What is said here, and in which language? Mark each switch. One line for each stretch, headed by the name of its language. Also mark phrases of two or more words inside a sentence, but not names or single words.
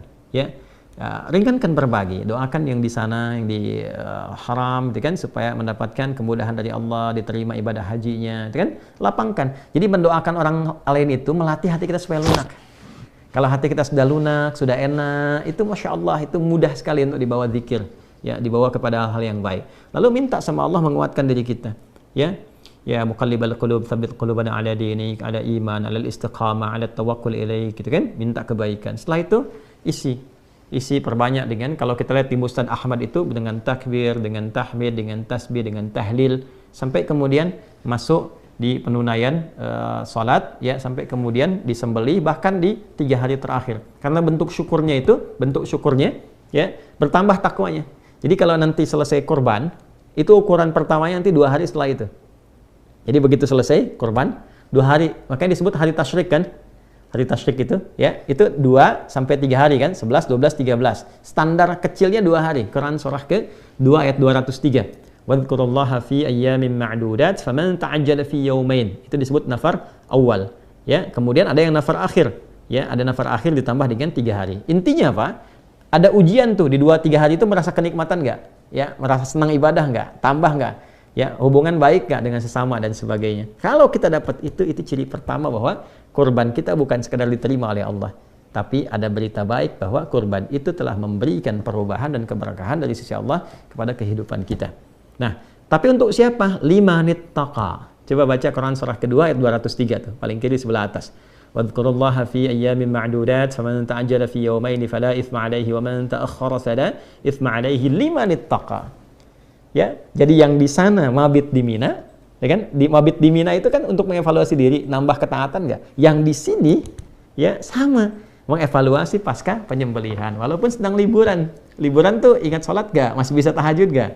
Indonesian: Ya, ringankan berbagi, doakan yang di sana, yang di haram, itu kan, supaya mendapatkan kemudahan dari Allah, diterima ibadah hajinya, itu kan, lapangkan. Jadi mendoakan orang lain itu melatih hati kita supaya lunak. Kalau hati kita sudah lunak, sudah enak, itu
Arabic: ما شاء الله,
Indonesian: itu mudah sekali untuk dibawa zikir, ya, dibawa kepada hal-hal yang baik. Lalu minta sama Allah menguatkan diri kita, ya.
Arabic: يا مقلب القلوب ثبت قلوبنا على دينك,
Indonesian: ada iman,
Arabic: على استقامة على توكل إليك,
Indonesian: gitu kan, minta kebaikan. Setelah itu isi perbanyak dengan, kalau kita lihat di Musnad Ahmad itu dengan takbir, dengan tahmid, dengan tasbih, dengan tahlil, sampai kemudian masuk di penunaian salat, ya, sampai kemudian disembelih, bahkan di 3 hari terakhir. Karena bentuk syukurnya, ya, bertambah takwanya. Jadi kalau nanti selesai kurban, itu ukuran pertamanya nanti 2 hari setelah itu. Jadi begitu selesai kurban, 2 hari, makanya disebut hari tasyrik kan? Hari tasyrik itu, ya, itu 2 sampai 3 hari kan? 11, 12, 13. Standar kecilnya 2 hari. Quran surah ke-2 ayat 203.
Arabic: واذكروا الله في أيام معدودات فمن تعجل في يومين.
Indonesian: Itu disebut nafar awal, ya. Kemudian ada yang nafar akhir, ya, ada nafar akhir ditambah dengan 3 hari. Intinya apa? Ada ujian tuh di 2-3 hari itu, merasa kenikmatan nggak? Ya, merasa senang ibadah nggak? Tambah nggak? Ya, hubungan baik nggak dengan sesama dan sebagainya. Kalau kita dapat itu ciri pertama bahwa kurban kita bukan sekedar diterima oleh Allah, tapi ada berita baik bahwa kurban itu telah memberikan perubahan dan keberkahan dari sisi Allah kepada kehidupan kita. Nah, tapi untuk siapa?
Arabic: لمن اتقى.
Indonesian: Coba baca Quran surah kedua ayat 203 tuh, paling kiri sebelah atas.
Arabic: واذكروا الله في أيام معدودات فمن تعجل في يومين فلا إثم عليه ومن تأخر فلا إثم عليه لمن اتقى.
Indonesian: Ya, jadi yang di sana mabit di Mina, ya kan? Di mabit di Mina itu kan untuk mengevaluasi diri, nambah ketaatan nggak? Yang di sini, ya, sama, mengevaluasi pasca penyembelihan. Walaupun sedang liburan tuh ingat sholat nggak? Masih bisa tahajud nggak?